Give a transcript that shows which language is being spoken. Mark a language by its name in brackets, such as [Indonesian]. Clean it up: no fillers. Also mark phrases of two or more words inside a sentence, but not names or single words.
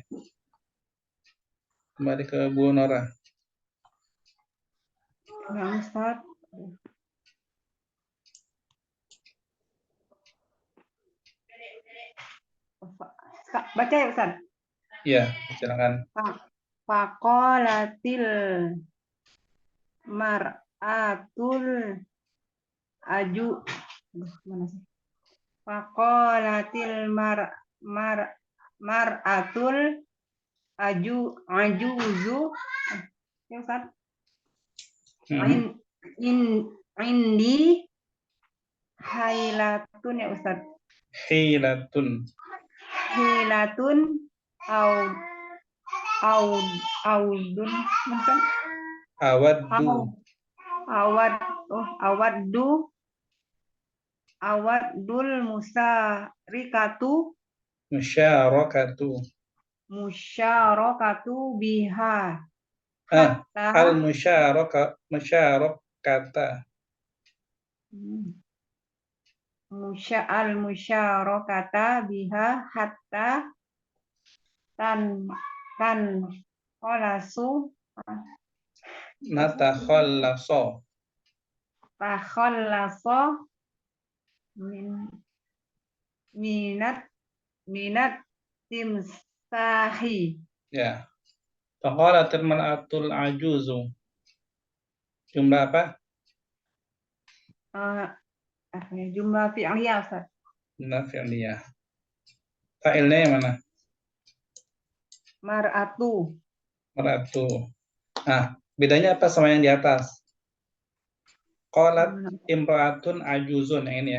[Indonesian] Kembali ke Bu Nora. Ya, Ustaz. Baca ya, Ustaz. Iya, silakan. [Arabic] فقالت المرأة العجو. [Indonesian] Mana sih? [Arabic] فقالت المرأة العجوز. [Indonesian] Ya, Ustaz. [Arabic] عندي حيلة [Indonesian] ya, Ustaz. [Arabic] Hilatun. حيلة عود maksud Awaddu. أود المشاركة بها حتى musyarakata. المشاركة بها حتى تن خلص Natakhallaso. تخلص من التمساح. [Indonesian] Ya. [Arabic] فقالت المرأة العجوز. [Indonesian] Jumlah apa? [Arabic] جملة فعلية, [Indonesian] Ustaz. [Arabic] جملة فعلية. [Indonesian] Fa'ilnya yang mana? [Arabic] Mar'atu. Mar'atu. [Indonesian] Nah, bedanya apa sama yang di atas? [Arabic] قالت امرأة عجوز, [Indonesian] yang ini ya.